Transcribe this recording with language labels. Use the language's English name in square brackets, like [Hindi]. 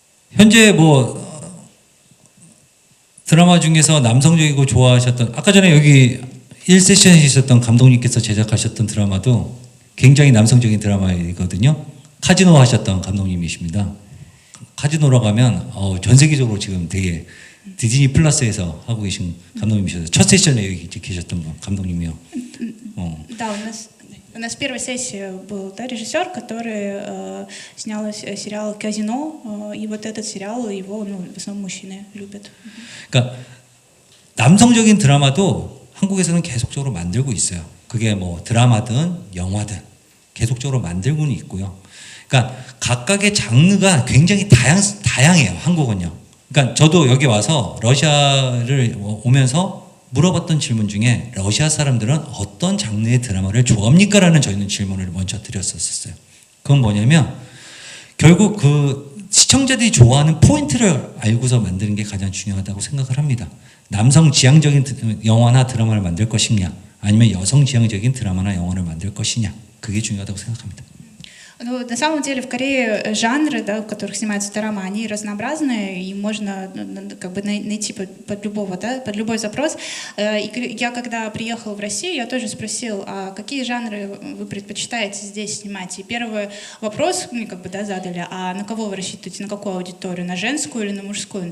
[Korean] 현재 드라마 중에서 남성적이고 좋아하셨던 아까 전에 여기 1세션에 있었던 감독님께서 제작하셨던 드라마도 굉장히 남성적인 드라마이거든요. 카지노 하셨던 감독님이십니다. 카지노로 가면 전 세계적으로 지금 되게 디즈니 플러스에서 하고 계신 감독님이셔서 첫 세션에 여기 계셨던 분 감독님이요. Да, у нас в первой сессии был режиссер, который снял сериал «Казино», и вот этот сериал его в основном мужчины любят. 그러니까 남성적인 드라마도 한국에서는 계속적으로 만들고 있어요. 그게 드라마든 영화든 계속적으로 만들고는 있고요. 그러니까 각각의 장르가 굉장히 다양해요. 한국은요. 그러니까 저도 여기 와서 러시아를 오면서 물어봤던 질문 중에 러시아 사람들은 어떤 장르의 드라마를 좋아합니까? 라는 저희는 질문을 먼저 드렸었어요. 그건 뭐냐면 결국 그 시청자들이 좋아하는 포인트를 알고서 만드는 게 가장 중요하다고 생각을 합니다. 남성 지향적인 영화나 드라마를 만들 것이냐 아니면 여성 지향적인 드라마나 영화를 만들 것이냐 그게 중요하다고 생각합니다. [Russian] На самом деле в Корее жанры, в которых снимаются дорамы, они разнообразные, и можно найти под любой запрос. И я когда приехала в Россию, я тоже спросил, а какие жанры вы предпочитаете здесь снимать? И первый вопрос мне задали, а на кого вы рассчитываете, на какую аудиторию, на женскую или на мужскую?